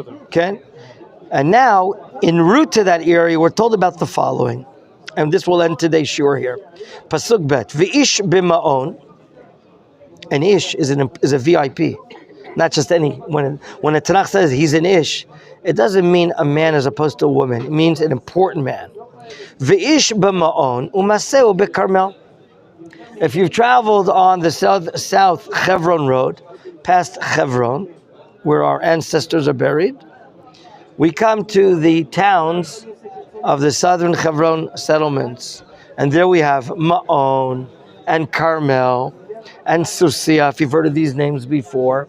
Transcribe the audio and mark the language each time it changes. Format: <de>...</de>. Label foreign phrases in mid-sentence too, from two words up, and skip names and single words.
<en>And now, en route to that area, we're told about the following, and this will end today's shiur here.</en> <he>פסוק בית, ואיש במעון.</he> <en>An ish is a VIP, not just any. When the Tanakh says he's an ish, it doesn't mean a man as opposed to a woman. It means an important man.</en> <he>ואיש במעון ומעשהו בכרמל.</he> <en>If you've traveled on the south Hebron road, past Hebron, where our ancestors are buried, we come to the towns of the southern Hebron settlements. And there we have Ma'on and Carmel and Susia, if you've heard of these names before.</en>